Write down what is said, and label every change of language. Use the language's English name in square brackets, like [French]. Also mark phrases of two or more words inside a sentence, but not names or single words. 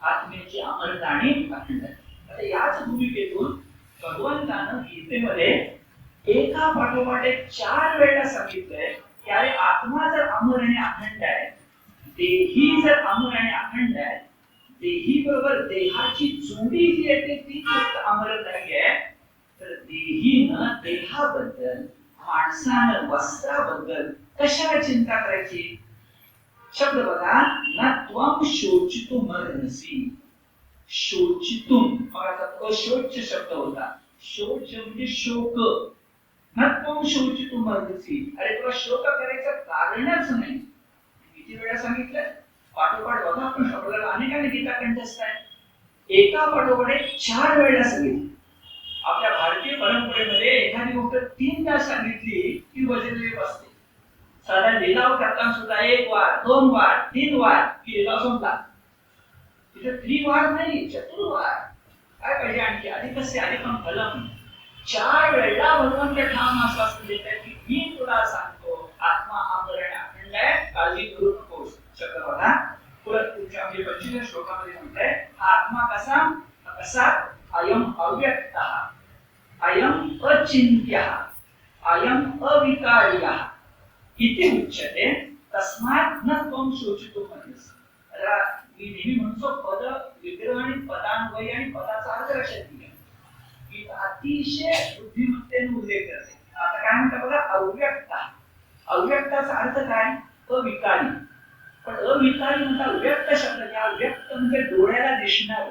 [Marathi] आत्म्याची अमरता आणि अखंडता. आता याच भूमिकेतून भगवंतानं गीतेमध्ये एका पाठोपाठ 4 वेळा सांगितलंय की अरे आत्मा जर अमर आणि अखंड आहे, देही जर अमर आणि अखंड आहे, देही बरोबर देहाची जोडी जी येते ती फक्त अमर नाही आहे, तर देहीनं देहाबद्दल, माणसानं वस्त्राबद्दल कशाला चिंता करायची? शब्द बघा, [Sanskrit] न त्वम शोचितुम अर्हसि. [Marathi] शोचितुम अशोच शब्द होता. शोच म्हणजे शोक. [Sanskrit] न त्वम शोचितुम अर्हसि. [Marathi] अरे तुला शोक करायचं कारणच नाही. किती वेळा सांगितलं? पाठोपाठ बघा, आपण शब्दाला अनेकांनी गीता कंठस्थ आहे. एका पाठोपाठ 4 वेळा सांगितलं. आपल्या भारतीय परंपरेमध्ये एखादी गोष्ट 3दा सांगितली की वजनलेली असते. साधा लिलाव करताना सुद्धा 1 वार, 2 वार, 3 वार की लिलाव संपला. तिथे 3 वार नाही, 4 वार. काय पाहिजे आणखी? [Sanskrit] अधिकम फलम. [Marathi] 4 वेळा भगवंत ठाम आश्वासन देतात की मी तुला सांगतो आत्मा अमर आणि अखंड आहे, काळजी करू नकोस. शब्द बघा, पुढच्या म्हणजे 25 श्लोकामध्ये म्हणताय, आत्मा कसा [Sanskrit] अयम अव्यक्तः, अयम अचिंत्यः, अयम अविकार्यः इति उच्यते. तस्मात् न त्वं शोचितुम् अर्हसि. [Marathi] मी नेहमी म्हणतो पद विग्रह आणि पदान्वय आणि पदाचा अर्थ लक्षात घ्या. की अतिशय बुद्धिमत्तेने उल्लेख करते. आता काय म्हणतात बघा, अव्यक्ता. अव्यक्ताचा अर्थ काय? अविकारी. पण अविकारी म्हणता व्यक्त शब्द घ्या. व्यक्त म्हणजे डोळ्याला दिसणार.